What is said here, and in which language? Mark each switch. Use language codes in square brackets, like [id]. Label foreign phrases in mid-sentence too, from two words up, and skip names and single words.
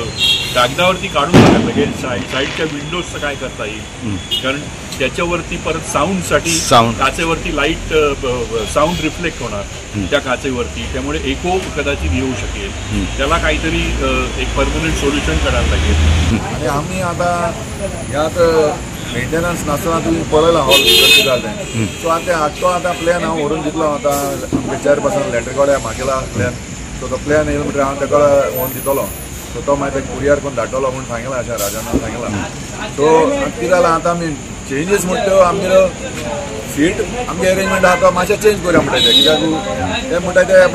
[mr] कागदावरती काढून टाकायला लागेल। साईडच्या विंडोजचं काय करता येईल, कारण त्याच्यावरती परत साऊंडसाठी काचेवरती [en] light sound reflect [mr] होणार त्या काचेवरती, त्यामुळे इको कदाचित येऊ शकेल, त्याला काहीतरी एक [en] permanent solution [mr] करायला लागेल। [kok] आणि आम्ही आता यात मेंटेनन्स नासतना तुम्ही पळयला हॉल कशें जालें, सो आता प्लॅन हांव व्हरून दितलो। आता आमच्या चेअरपर्सन लेटरकडे मागेला प्लॅन, सो तो प्लॅन येयलो म्हणटकीर हांव ताका व्हरून दितलो, सो तो मागीर कुरियर करून धाडटलो म्हणून सांगला अशें राजान सांगला। सो कितें जालां आतां आमी चेंजीस म्हणटा आमगे सीट आमगे अरेंजमेंट आहा तो मातशें चेंज करूया म्हणटा कित्याक ते म्हणटा ते